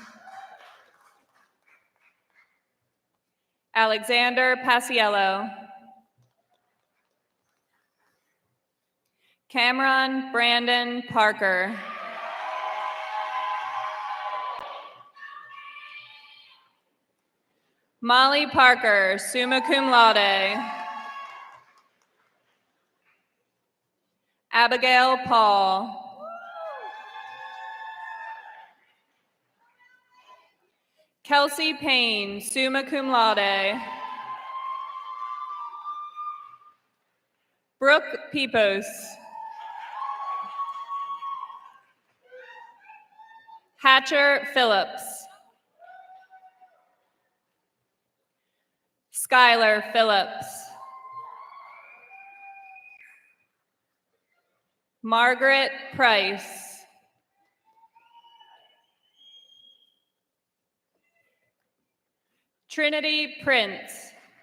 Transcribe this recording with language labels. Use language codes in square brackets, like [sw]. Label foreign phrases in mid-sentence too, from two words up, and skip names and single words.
[en] Alexander Paciello. Cameron Brandon Parker. Molly Parker, [la] summa cum laude. [en] Abigail Paul. Kelsey Payne, [la] summa cum laude. [en] Brooke Pipos. Hatcher Phillips. Skylar Phillips. Margaret Price. Trinity Prince.